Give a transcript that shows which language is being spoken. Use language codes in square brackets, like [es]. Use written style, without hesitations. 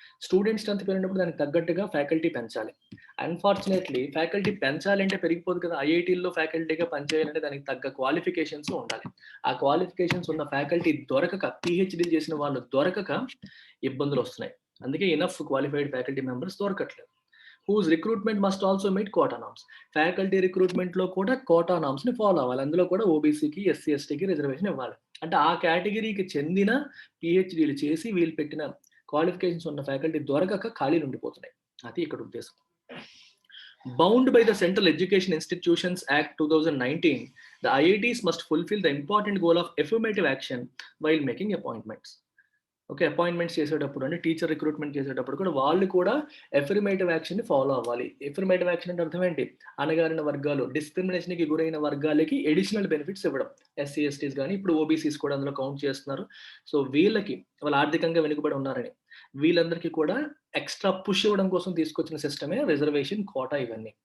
[te] Student strength పెరిగినప్పుడు దానికి తగ్గట్టుగా ఫ్యాకల్టీ పెంచాలి. అన్ఫార్చునేట్లీ ఫ్యాకల్టీ పెంచాలంటే పెరిగిపోదు కదా. ఐఐటీల్లో ఫ్యాకల్టీగా పనిచేయాలంటే దానికి తగ్గ క్వాలిఫికేషన్స్ ఉండాలి. ఆ క్వాలిఫికేషన్స్ ఉన్న ఫ్యాకల్టీ దొరకక, పిహెచ్డీ చేసిన వాళ్ళు దొరకక ఇబ్బందులు వస్తున్నాయి. అందుకే ఇనఫ్ క్వాలిఫైడ్ ఫ్యాకల్టీ మెంబర్స్ దొరకట్లేదు. [en] whose recruitment must also meet quota norms. [te] Faculty recruitment లో కూడా కోటా నామ్స్ ని ఫాలో అవ్వాలి. అందులో కూడా ఓబీసీకి, ఎస్సీ, ఎస్టీకి రిజర్వేషన్ ఇవ్వాలి. అంటే ఆ కేటగిరీకి చెందిన పిహెచ్డీలు చేసి వీళ్ళు పెట్టిన క్వాలిఫికేషన్స్ ఉన్న ఫ్యాకల్టీ దొరకక ఖాళీలు ఉండిపోతున్నాయి. అది ఇక్కడ ఉద్దేశం. [en] Bound by the Central Education Institutions Act 2019, the IITs must fulfill the important goal of affirmative action while making appointments. [te] Okay, appointments చేసేటప్పుడు అంటే టీచర్ రిక్రూట్మెంట్ చేసేటప్పుడు కూడా వాళ్ళు కూడా ఎఫర్మేటివ్ యాక్షన్ని ఫాలో అవ్వాలి. ఎఫర్మేటివ్ యాక్షన్ అంటే అర్థం ఏంటి? అణగారిన వర్గాలు, డిస్క్రిమినేషన్కి గురైన వర్గాలకి ఎడిషనల్ బెనిఫిట్స్ ఇవ్వడం. ఎస్సీ, ఎస్టీస్ కానీ ఇప్పుడు ఓబీసీస్ కూడా అందులో కౌంట్ చేస్తున్నారు. సో వీళ్ళకి వాళ్ళు ఆర్థికంగా వెనుకబడి ఉన్నారని వీళ్ళందరికీ కూడా ఎక్స్ట్రా పుష్ ఇవ్వడం కోసం తీసుకొచ్చిన సిస్టమే రిజర్వేషన్, కోటా, ఇవన్నీ.